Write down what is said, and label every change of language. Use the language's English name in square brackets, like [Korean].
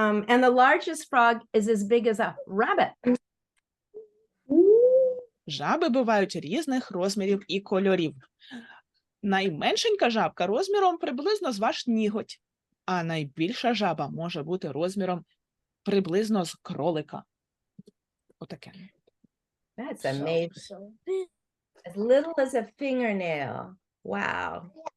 [English] And the largest frog is as big as a rabbit. [Ukrainian] Жаби бувають різних розмірів і кольорів. Найменшенька жабка розміром приблизно з ваш ніготь, а найбільша жаба може бути розміром приблизно з кролика. Отаке. [English] That's amazing. As little as a fingernail. Wow.